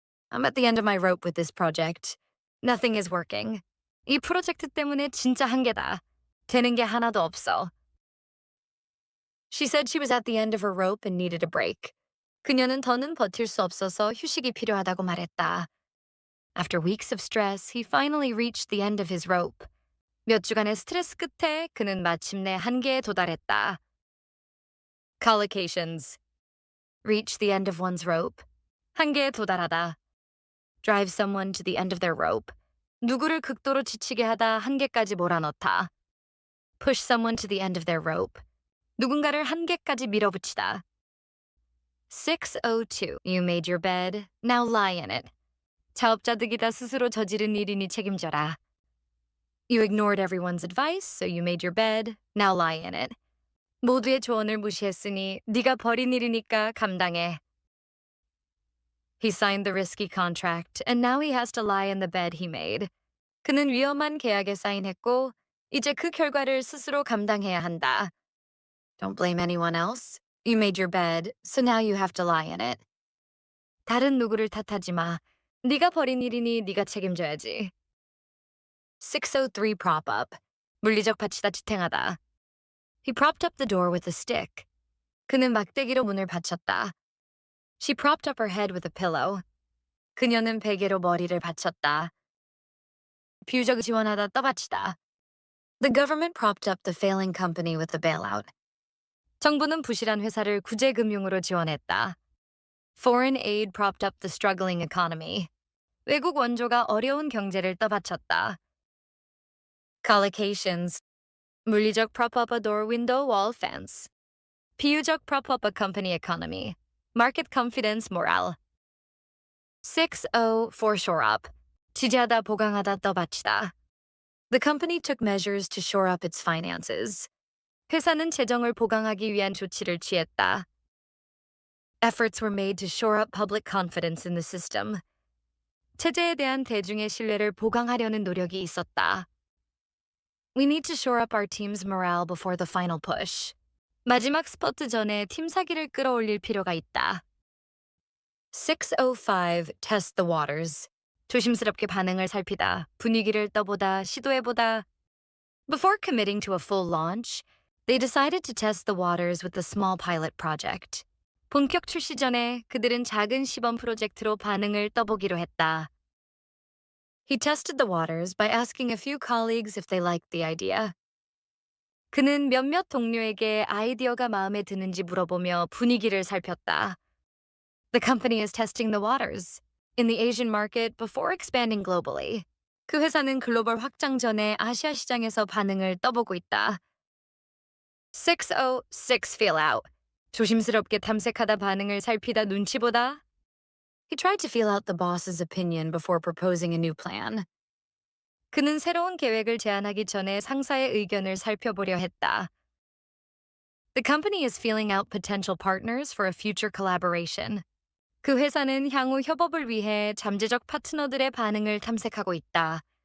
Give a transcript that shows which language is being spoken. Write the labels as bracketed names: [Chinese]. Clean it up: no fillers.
[English] I'm at the end of my rope with this project. Nothing is working. [Korean] 이 프로젝트 때문에 진짜 한계다. 되는 게 하나도 없어. [English] She said she was at the end of her rope and needed a break. [Korean] 그녀는 더는 버틸 수 없어서 휴식이 필요하다고 말했다. [English] After weeks of stress, he finally reached the end of his rope. [Korean] 몇 주간의 스트레스 끝에 그는 마침내 한계에 도달했다. [English] Collocations. Reach the end of one's rope. [Korean] 한계에 도달하다. [English] Drive someone to the end of their rope. [Korean] 누구를 극도로 지치게 하다 한계까지 몰아넣다. [English] Push someone to the end of their rope. [Korean] 누군가를 한계까지 밀어붙이다. [English] 602. You made your bed. Now lie in it. [Korean] 자업자득이다 스스로 저지른 일이니 책임져라. [English] You ignored everyone's advice, so you made your bed. Now lie in it. [Korean] 모두의 조언을 무시했으니 네가 벌인 일이니까 감당해. [English] He signed the risky contract, and now he has to lie in the bed he made. [Korean] 그는 위험한 계약에 사인했고 이제 그 결과를 스스로 감당해야 한다. [English] Don't blame anyone else. You made your bed, so now you have to lie in it. [Korean] 다른 누구를 탓하지 마. 네가 벌인 일이니 네가 책임져야지. [English] 603 prop up. [Korean] 물리적 받치다 지탱하다. [English] He propped up the door with a stick. [Korean] 그는 막대기로 문을 받쳤다. [English] She propped up her head with a pillow. [Korean] 그녀는 베개로 머리를 받쳤다. 비유적 지원하다 떠받치다. [English] The government propped up the failing company with a bailout. [Korean] 정부는 부실한 회사를 구제금융으로 지원했다. [English] Foreign aid propped up the struggling economy. [Korean] 외국 원조가 어려운 경제를 떠받쳤다. [English] Collocations. 물리적 prop up a door window wall fence. 비유적 prop up a company economy. Market confidence morale. 604 shore up. [Korean] 지지하다 보강하다 떠받치다. [English] The company took measures to shore up its finances. [Korean] 회사는 재정을 보강하기 위한 조치를 취했다. [English] Efforts were made to shore up public confidence in the system. [Korean] 체제에 대한 대중의 신뢰를 보강하려는 노력이 있었다. [English] We need to shore up our team's morale before the final push. [Korean] 마지막 스퍼트 전에 팀 사기를 끌어올릴 필요가 있다. [English] 605 test the waters. [Korean] 조심스럽게 반응을 살피다, 분위기를 떠보다, 시도해보다. [English] Before committing to a full launch, they decided to test the waters with a small pilot project. [Korean] 본격 출시 전에 그들은 작은 시범 프로젝트로 반응을 떠보기로 했다. [English] He tested the waters by asking a few colleagues if they liked the idea. [Korean] 그는 몇몇 동료에게 아이디어가 마음에 드는지 물어보며 분위기를 살폈다. [English] The company is testing the waters in the Asian market before expanding globally. [Korean] 그 회사는 글로벌 확장 전에 아시아 시장에서 반응을 떠보고 있다. [English] 606 feel out. [Korean] 조심스럽게 탐색하다 반응을 살피다 눈치 보다. [English] He tried to feel out the boss's opinion before proposing a new plan. [Korean] 그는 새로운 계획을 제안하기 전에 상사의 의견을 살펴보려 했다. [English] The company is feeling out potential partners for a future collaboration. [Korean] 그 회사는 향후 협업을 위해 잠재적 파트너들의 반응을 탐색하고 있다.